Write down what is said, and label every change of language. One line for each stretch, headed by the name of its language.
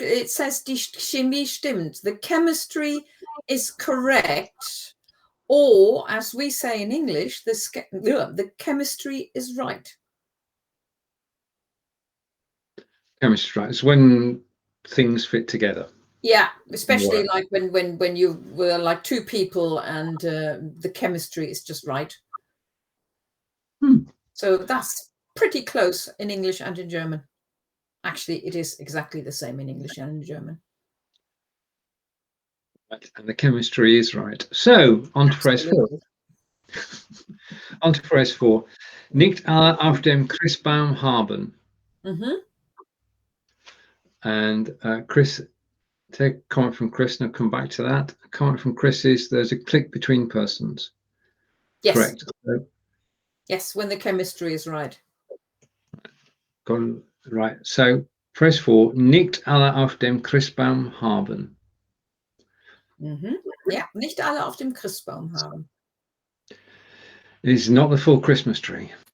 English: It says
German: die Chemie stimmt.
English: The chemistry is correct, or as we say in English, the chemistry is right. Chemistry, right? It's when things fit together. Yeah, especially like when you were like two people and the chemistry is just right. So that's pretty close in English and in German. Actually, it is exactly the same in English and in German. And the chemistry is right. So, on to phrase 4. On to phrase 4.
German: Nicht alle auf dem Christbaum haben. Mm-hmm.
English: And Chris, take a comment from Chris, and I'll come back to that. A comment from Chris is there's a click between persons. Yes. Correct. Yes, when the chemistry is right. Got it right. So, phrase 4.
German: Nicht alle auf dem Christbaum haben. Mm-hmm. Yeah, nicht alle auf dem Christbaum haben.
English: It's not the full Christmas tree.